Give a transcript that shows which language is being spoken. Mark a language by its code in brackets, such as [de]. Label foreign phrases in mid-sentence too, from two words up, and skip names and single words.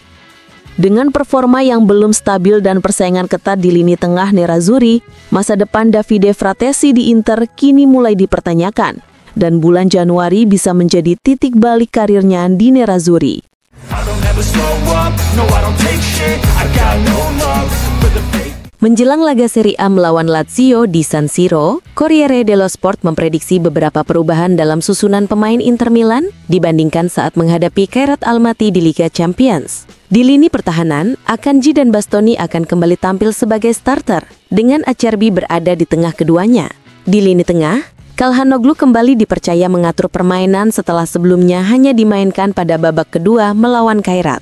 [id] Dengan performa yang belum stabil dan persaingan ketat di lini tengah Nerazzurri, masa depan Davide Fratesi di Inter kini mulai dipertanyakan, dan bulan Januari bisa menjadi titik balik karirnya di Nerazzurri. Menjelang laga Serie A melawan Lazio di San Siro, Corriere dello Sport memprediksi beberapa perubahan dalam susunan pemain Inter Milan dibandingkan saat menghadapi Kairat Almaty di Liga Champions. Di lini pertahanan, Akanji dan Bastoni akan kembali tampil sebagai starter, dengan Acerbi berada di tengah keduanya. Di lini tengah, Calhanoglu kembali dipercaya mengatur permainan setelah sebelumnya hanya dimainkan pada babak kedua melawan Kairat.